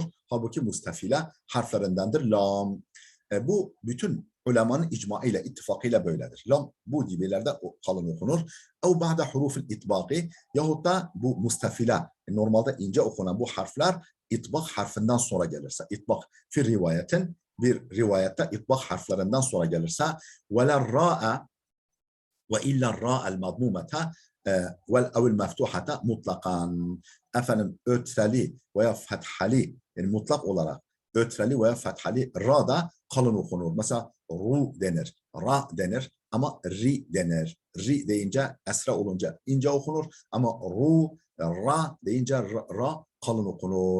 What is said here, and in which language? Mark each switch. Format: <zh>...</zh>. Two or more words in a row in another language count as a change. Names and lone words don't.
<tr>Halbuki mustafile harflerindendir lam. Bu bütün ulemanın icmaıyla, ittifakıyla böyledir. Lam bu gibilerde kalın okunur.</tr> <ar>أو بعد حروف الإطباق</ar> <tr>yahut da bu mustafile normalde ince okunan bu harfler itbak harfinden sonra gelirse,</tr> <ar>إطباق في رواية</ar> <tr>bir rivayette itbak harflerinden sonra gelirse</tr> <ar>وإلا الراء وإلا الراء المضمومة أو المفتوحة مطلقا.</ar> <tr>Efendim ötreli veya fethali yani mutlak olarak ötreli veya fethali ra da kalın okunur. Mesela ru denir, ra denir ama ri denir. Ri deyince esra olunca ince okunur ama ru, ra deyince ra kalın okunur.</tr>